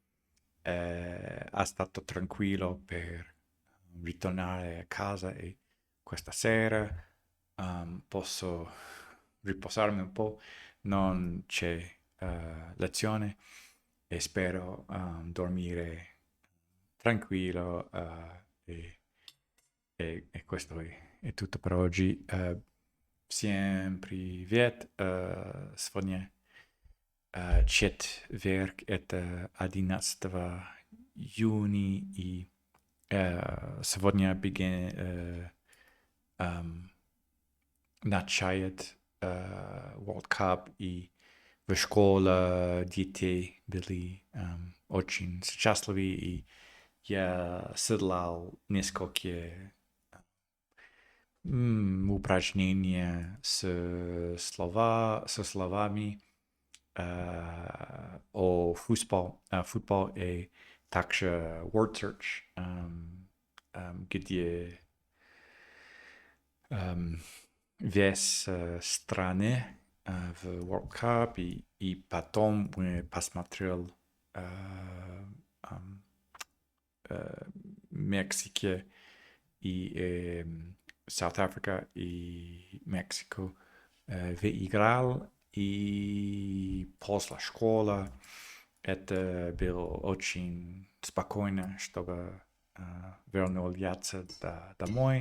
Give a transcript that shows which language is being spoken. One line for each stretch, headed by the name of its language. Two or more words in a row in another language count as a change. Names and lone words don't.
Italian: è stato tranquillo per ritornare a casa e questa sera posso riposarmi un po', non c'è lezione e spero dormire tranquillo e questo è tutto per oggi.
Russian: Всем привет! Сегодня четверг, это 11 июня, и сегодня начает World Cup, и в школе дети были очень счастливы, и я седлал несколько упражнения со словами о футбол и также
English: word search,
Russian: где весь страны в World Cup, и потом посмотрел Мексике и South Africa и Mexico выиграл, и после школы это было очень спокойно, чтобы вернулся домой.